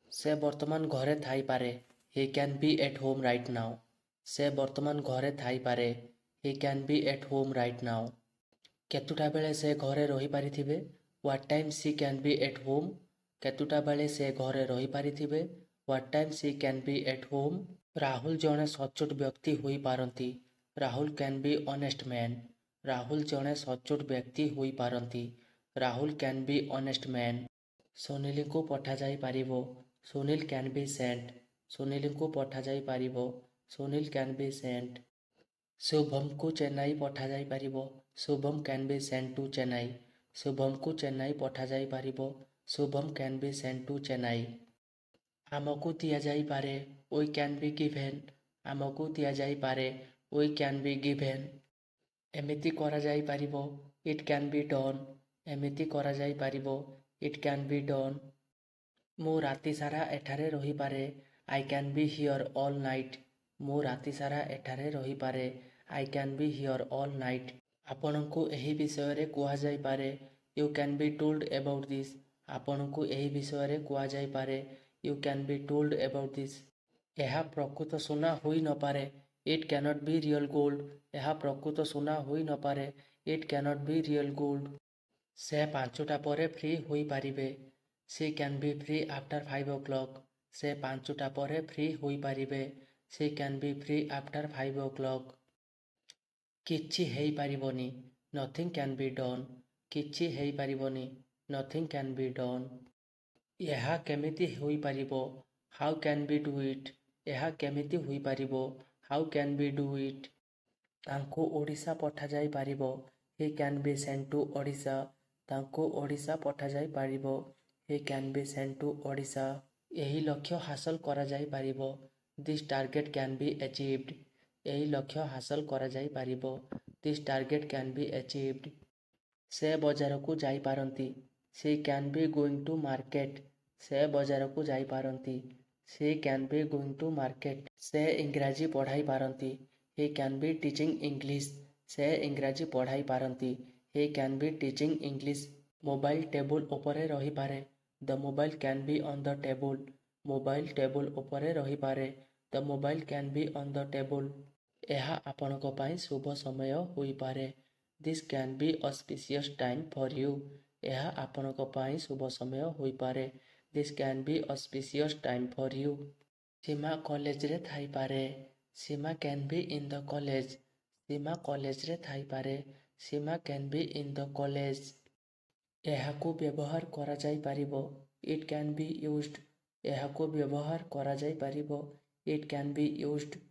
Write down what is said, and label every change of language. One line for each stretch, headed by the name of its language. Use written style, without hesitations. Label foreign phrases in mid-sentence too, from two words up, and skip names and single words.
Odia: ସେ ବର୍ତ୍ତମାନ ଘରେ ଥାଇପାରେ।
English: He can be at home right now.
Odia: ସେ ବର୍ତ୍ତମାନ ଘରେ ଥାଇପାରେ।
English: He can be at home right now.
Odia: କେତୁଟା ବେଳେ ସେ ଘରେ ରହିପାରିଥିବେ?
English: What time she can be at home?
Odia: କେତୁଟା ବେଳେ ସେ ଘରେ ରହିପାରିଥିବେ?
English: What time she can be at home?
Odia: ରାହୁଲ ଜଣେ ସଚ୍ଚୋଟ ବ୍ୟକ୍ତି ହୋଇପାରନ୍ତି। ରାହୁଲ
English: can be honest man.
Odia: ରାହୁଲ ଜଣେ ସଚ୍ଚୋଟ ବ୍ୟକ୍ତି ହୋଇପାରନ୍ତି। ରାହୁଲ
English: can be honest man.
Odia: ସୁନୀଲଙ୍କୁ ପଠାଯାଇପାରିବ।
English: ସୁନୀଲ can be sent.
Odia: ସୁନୀଲଙ୍କୁ ପଠାଯାଇପାରିବ।
English: ସୁନୀଲ can be sent.
Odia: ଶୁଭମକୁ ଚେନ୍ନାଇ ପଠାଯାଇପାରିବ।
English: ଶୁଭମ can be sent to ଚେନ୍ନାଇ।
Odia: ଶୁଭମକୁ ଚେନ୍ନାଇ ପଠାଯାଇପାରିବ।
English: ଶୁଭମ can be sent to ଚେନ୍ନାଇ।
Odia: ଆମକୁ ଦିଆଯାଇପାରେ।
English: We can be given.
Odia: ଆମକୁ ଦିଆଯାଇପାରେ।
English: We can be given.
Odia: ଏମିତି କରାଯାଇପାରିବ।
English: It can be done.
Odia: ଏମିତି କରାଯାଇପାରିବ।
English: It can be done.
Odia: ମୁଁ ରାତିସାରା ଏଠାରେ ରହିପାରେ।
English: I can be here all night.
Odia: ମୁଁ ରାତିସାରା ଏଠାରେ ରହିପାରେ।
English: I can be here all night.
Odia: ଆପଣଙ୍କୁ ଏହି ବିଷୟରେ କୁହାଯାଇପାରେ।
English: You can be told about this.
Odia: ଆପଣଙ୍କୁ ଏହି ବିଷୟରେ କୁହାଯାଇପାରେ।
English: You can be told about this.
Odia: ଏହା ପ୍ରକୃତ ସୁନା ହୋଇନପାରେ।
English: It cannot be real gold.
Odia: ଏହା ପ୍ରକୃତ ସୁନା ହୋଇନପାରେ।
English: It cannot be real gold.
Odia: ସେ 5ଟା ପରେ ଫ୍ରି ହୋଇପାରିବେ।
English: She can be free after 5 o'clock.
Odia: ସେ 5ଟା ପରେ ଫ୍ରି ହୋଇପାରିବେ।
English: She can be free after 5 o'clock.
Odia: କିଛି ହେଇପାରିବନି।
English: Nothing can be done.
Odia: କିଛି ହେଇପାରିବନି।
English: Nothing can be done.
Odia: ଏହା କେମିତି ହୋଇପାରିବ?
English: How can we do it?
Odia: ଏହା କେମିତି ହୋଇପାରିବ?
English: How can we do it?
Odia: ତାଙ୍କୁ ଓଡ଼ିଶା ପଠାଯାଇପାରିବ।
English: He can be sent to ଓଡ଼ିଶା।
Odia: ତାଙ୍କୁ ଓଡ଼ିଶା ପଠାଯାଇପାରିବ।
English: He can be sent to ଓଡ଼ିଶା।
Odia: ଏହି ଲକ୍ଷ୍ୟ ହାସଲ କରାଯାଇପାରିବ।
English: This target can be achieved.
Odia: ଏହି ଲକ୍ଷ୍ୟ ହାସଲ କରାଯାଇପାରିବ।
English: This target can be achieved.
Odia: ସେ ବଜାରକୁ ଯାଇପାରନ୍ତି।
English: She can be going to market.
Odia: ସେ ବଜାରକୁ ଯାଇପାରନ୍ତି।
English: She can be going to market.
Odia: ସେ ଇଂରାଜୀ ପଢ଼ାଇପାରନ୍ତି।
English: He can be teaching English.
Odia: ସେ ଇଂରାଜୀ ପଢ଼ାଇପାରନ୍ତି।
English: He can be teaching English.
Odia: ମୋବାଇଲ ଟେବୁଲ ଉପରେ ରହିପାରେ।
English: The mobile can be on the table.
Odia: ମୋବାଇଲ ଟେବୁଲ ଉପରେ ରହିପାରେ।
English: The mobile can be on the table.
Odia: ଏହା ଆପଣଙ୍କ ପାଇଁ ଶୁଭ ସମୟ ହୋଇପାରେ।
English: This can be auspicious time for you.
Odia: ଏହା ଆପଣଙ୍କ ପାଇଁ ଶୁଭ ସମୟ ହୋଇପାରେ।
English: This can be auspicious time for you.
Odia: ସୀମା କଲେଜରେ ଥାଇପାରେ।
English: ସୀମା can be in the college.
Odia: ସୀମା କଲେଜରେ ଥାଇପାରେ।
English: ସୀମା can be in the college.
Odia: ଏହାକୁ ବ୍ୟବହାର କରାଯାଇପାରିବ।
English: It can be used.
Odia: ଏହାକୁ ବ୍ୟବହାର କରାଯାଇପାରିବ।
English: It can be used.